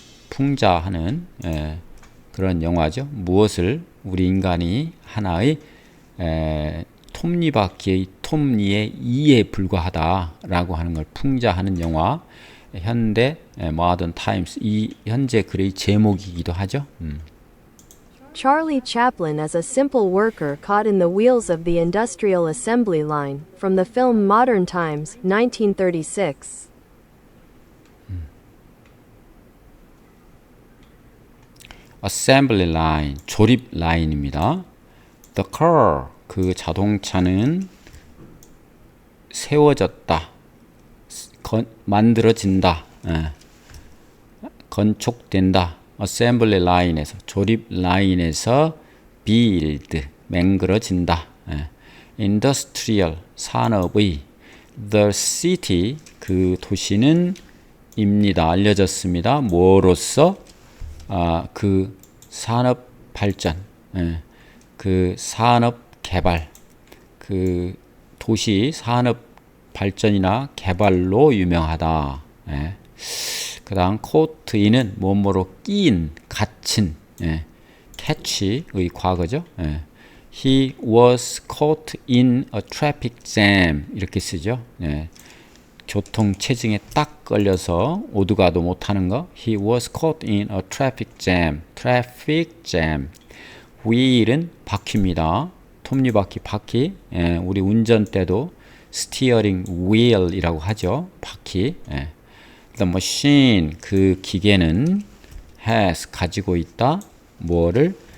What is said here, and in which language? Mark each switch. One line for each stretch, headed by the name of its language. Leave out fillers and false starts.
Korean: 풍자하는 그런 영화죠. 무엇을 우리 인간이 하나의 톱니바퀴의 톱니의 2에 불과하다라고 하는 걸 풍자하는 영화. 현대 Modern Times, 이 현재 글의 제목이기도 하죠.
English: Charlie Chaplin as a simple worker caught in the wheels of the industrial assembly line, from the film Modern Times, 1936.
Korean: Assembly line, 조립 라인입니다.
English: The car,
Korean: 그 자동차는 세워졌다, 만들어진다, 건축된다. Assembly line에서, 조립 라인에서 build, 맹그러진다. Industrial, 산업의.
English: The city,
Korean: 그 도시는 입니다. 알려졌습니다. 뭐로서? 그 산업 발전, 그 산업 개발, 그 도시 산업 발전이나 개발로 유명하다. 그 다음 caught-in은 뭐뭐로 끼인, 갇힌, catch의 과거죠.
English: He was caught in a traffic jam,
Korean: 이렇게 쓰죠. 교통 체증에 딱 걸려서 오도가도 못하는 거.
English: He was caught in a traffic jam. traffic jam.
Korean: wheel은 바퀴입니다. 톱니바퀴, 바퀴. 우리 운전 때도 스티어링 wheel이라고 하죠. 바퀴. 예.
English: The machine,
Korean: 그 기계는 has, 가지고 있다. 뭐를?